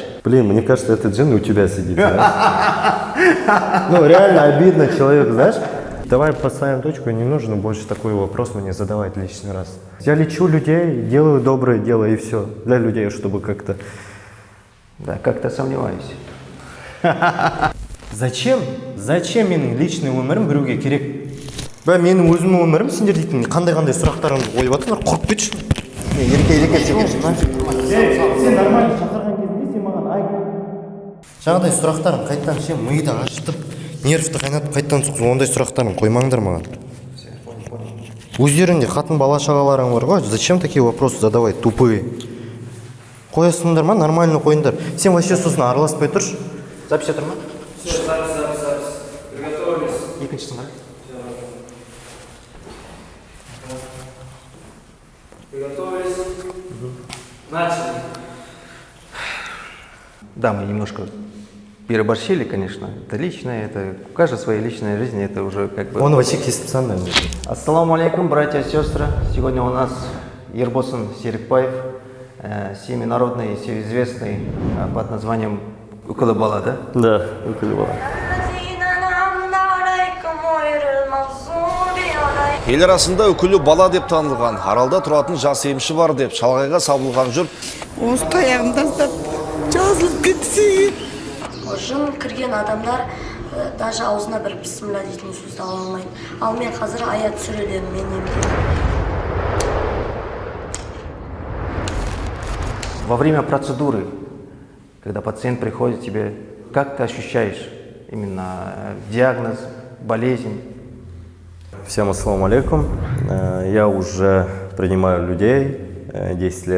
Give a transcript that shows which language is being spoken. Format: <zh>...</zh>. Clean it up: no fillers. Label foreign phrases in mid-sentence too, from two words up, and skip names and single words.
<ru>Блин, мне кажется, этот джин у тебя сидит. Ну, реально обидно человек, знаешь? Давай поставим точку, не нужно больше такой вопрос мне задавать лишний раз. Я лечу людей, делаю доброе дело и все. Для людей, чтобы как-то... Да, как-то сомневаюсь.</ru> <kk>Зачем менің личный өмірім біреуге керек? Менің өзімнің өмірім сендер дейтін қандай сұрақтарыңды қойып жатсыңдар, құрып кетші. Ерке сен нормально шақырған кезінде сен маған айт. Жаңағыдай сұрақтарын қайттан сен миды ашытып, нервті қайнатып қайттан соқсың, ондай сұрақтарын қоймаңдар маған. Өздеріңде қатын бала шағаларың бар ғой,</kk> <ru>зачем такие вопросы задавать, тупые?</ru> <kk>Қоясыңдар ма, нормально қойыңдар. Сен вообще сосын араласпай тұршы. Запись отыр ма?</kk> <ru>Все, запись. Приготовились.</ru> <kk>Екінші сыңар.</kk> <ru>Приготовились. Начали. Да, мы немножко переборщили, конечно. Это личное, это у каждой своей личной жизни, это уже как бы... Он вообще специально.</ru> <ar>السلام عليكم,</ar> <ru>братья и сестры. Сегодня у нас Ербосын Серикбаев, всеминародный, всеизвестный под названием Укулы Бала, да? Да, Укулы Бала.</ru> <kk>Ел арасында үкілі бала деп танылған, аралда тұратын жас емші бар деп шалғайға сабылған жұрт. Осы таяғын тастап, жазылып кетсе. Жын кірген адамдар даже аузына бір бисмилля дейтін сөзді ала алмайды. Ал мен қазір аят сүрелермен емдеймін.</kk> <ru>Во время процедуры, когда пациент приходит к тебе, как ты ощущаешь именно диагноз, болезнь? Всем</ru> <ar>السلام عليكم.</ar> <ru>Я уже принимаю людей 10 лет.</ru>